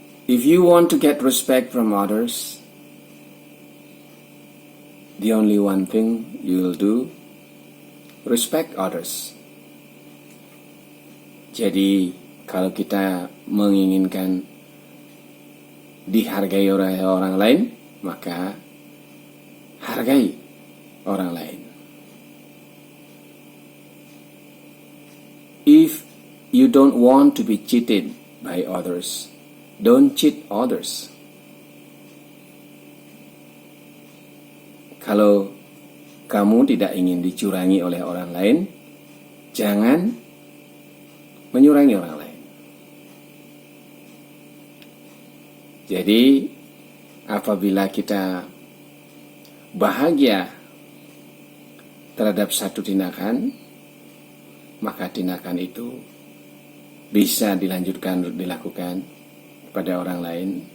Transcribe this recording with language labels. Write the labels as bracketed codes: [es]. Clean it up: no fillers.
[en] If you want to get respect from others, the only one thing you will do, respect others. [id] Jadi kalau kita menginginkan dihargai oleh orang lain, maka hargai orang lain. [en] If you don't want to be cheated by others, don't cheat others. [id] Kalau kamu tidak ingin dicurangi oleh orang lain, jangan menyurangi orang lain. Jadi, apabila kita bahagia terhadap satu tindakan, maka tindakan itu bisa dilakukan pada orang lain.